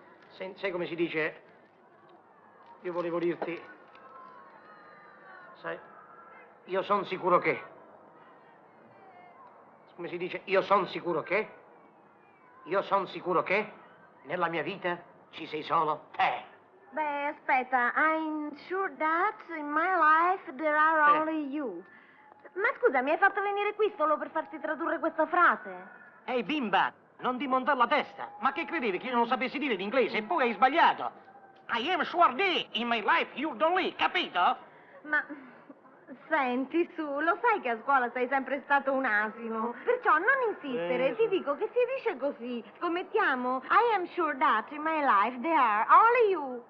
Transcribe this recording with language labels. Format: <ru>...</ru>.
<it>Sai come si dice? Io volevo dirti... Sai, io sono sicuro che... Come si dice? Io sono sicuro che nella mia vita ci sei solo te. Beh, aspetta.</it> <en>I'm sure that in my life there are only you.</en> <it>Ma scusa, mi hai fatto venire qui solo per farti tradurre questa frase? Ehi, bimba, non ti montare la testa. Ma che credevi che io non sapessi dire l'inglese? E poi hai sbagliato.</it> <en>I am sure that in my life you're the only,</en> <it>capito? Ma... Senti, su, lo sai che a scuola sei sempre stato un asino. Perciò non insistere, ti dico che si dice così. Scommettiamo?</it> <en>I am sure that in my life there are only you.</en>